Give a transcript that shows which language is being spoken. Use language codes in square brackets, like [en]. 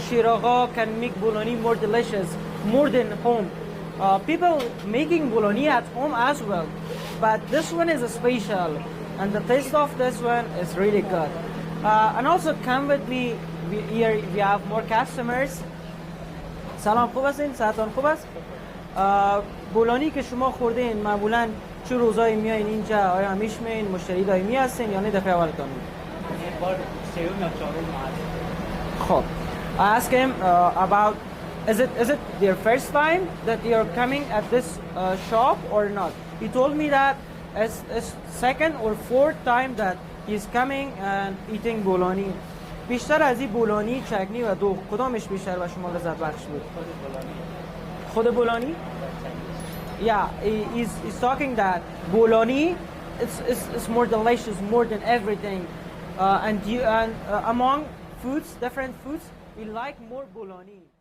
[en] Shiraga can make bologna more delicious, more than home. People making bologna at home as well, but this one is special, and the taste of this one is really good. And also come with me. Here we have more customers. [fa] سلام، خوب هستین؟ صحتان خوب است؟ بولانی که شما خوردین معمولاً چه روزایی میایین اینجا؟ آیا همیشه میایین؟ مشتری دائمی هستین یا نه دفعه اولتون؟ این بار سوم یا چهارم هست. خب. [en] I asked him about is it their first time that they are coming at this shop or not? He told me that it's second or fourth time that he's coming and eating bologna. [fa] بیشتر از این بولانی، چکنی و دوغ کدامش بیشتر به شما لذت بخش بود؟ خود بولانی؟ [en] Yeah, he's talking that bologna it's more delicious, more than everything. And among foods, different foods, we like more bologna.